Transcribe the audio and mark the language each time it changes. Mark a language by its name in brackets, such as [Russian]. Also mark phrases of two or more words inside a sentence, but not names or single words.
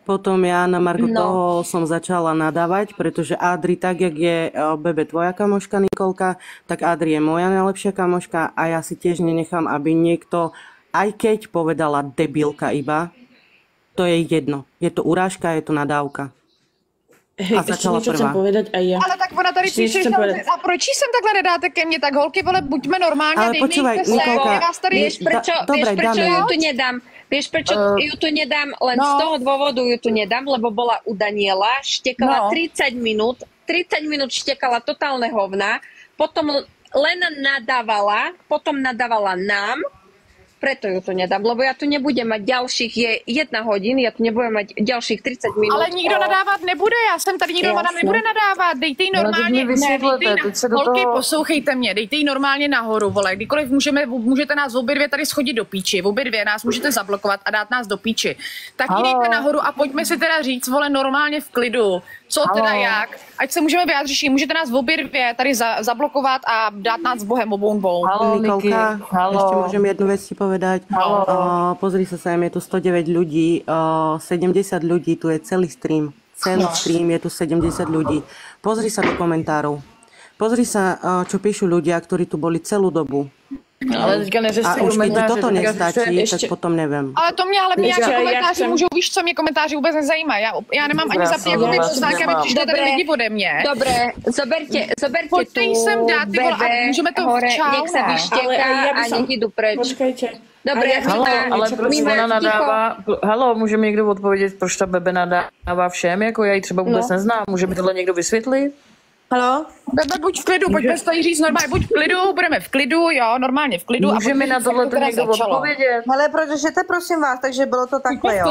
[Slovak] Potom ja na margo toho som začala nadávať, pretože Adri, tak jak je Bebe tvoja kamoška Nikolka, tak Adri je moja najlepšia kamoška a ja si tiež nenechám, aby niekto, aj keď povedala debilka iba, to je jedno. Je to urážka, je to nadávka. Hej, [Czech] ještě něco [Slovak] chcem povedať aj ja. [Czech] Ale tak ona tady píše, a proč sem takhle nedáte ke mně, tak holky, vole, buďme normálně, [Slovak] ale počúvaj, Nikolka, vieš prečo ju tu nedám? Vieš, prečo ju tu nedám? Len z toho dôvodu ju tu nedám, lebo bola u Daniela, štekala 30 minút štekala totálne hovna, potom len nadávala, potom nadávala nám, Preto ju tu nedám, lebo ja tu nebudem mať ďalších, je 1 hodin, ja tu nebudem mať ďalších 30 minút. [Czech] Ale nikdo nadávat nebude, já jsem tady, nikdo nám nebude nadávat, dejte jí normálně, holky, poslouchejte mě, dejte jí normálně nahoru, vole, kdykoliv můžete nás obě dvě tady schodit do píči, obě dvě nás můžete zablokovat a dát nás do píči. Tak jí dejte nahoru a pojďme si teda říct, vole, normálně v klidu, co teda jak, ať se můžeme vyjádřit, můžete nás obě dvě tady zablokovat a dát nás s Bohem obou dvou. [Slovak] Nikolka, ešte môžem jednu vec ti povedať. Pozri sa sem, je tu 109 ľudí, 70 ľudí, tu je celý stream. Celý stream, je tu 70 ľudí. Pozri sa do komentárov. Pozri sa, čo píšu ľudia, ktorí tu boli celú dobu. [Czech] Ale teďka neřešte [Slovak] a už keď ti [Czech] komentáře, [Slovak] toto nestačí, [Czech] ještě... tak potom nevím. Ale to mě jako komentáři můžou, víš co, mě komentáři vůbec nezajímají. Já nemám ani zapít jako ty poznámky, aby přišli tady lidi ode mě. [Slovak] Dobre, zoberte [Czech] pojďte jí sem dát, ty vole, a můžeme to včal. [Slovak] Nech sa vyštěká a nech jdu preč. Počkajte. Dobre, [Czech] ale proč ona nadává, halo, může mi někdo odpovědět, proč ta Bebe nadává všem, jako já ji třeba vůbec neznám, může mi tohle někdo vysvětlit? Halo? Bebe, buď v klidu, pojďme to jí říct normálně, buď v klidu, budeme v klidu, jo, normálně v klidu. Může mi na tohle to někdo odpovědět? Hele, protože to prosím vás, takže bylo to takhle, jo.